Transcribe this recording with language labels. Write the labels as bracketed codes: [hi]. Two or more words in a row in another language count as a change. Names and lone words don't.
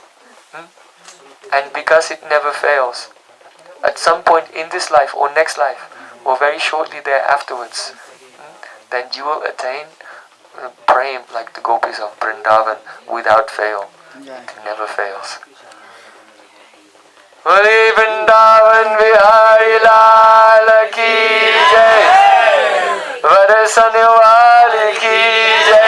[en] And because it never fails, at some point in this life or next life, or very shortly there afterwards, then you will attain Prem like the gopis of Vrndavan without fail. It never fails. [hi] Hari Vrndavan Vihari Lal ki jai, Varasane wali ki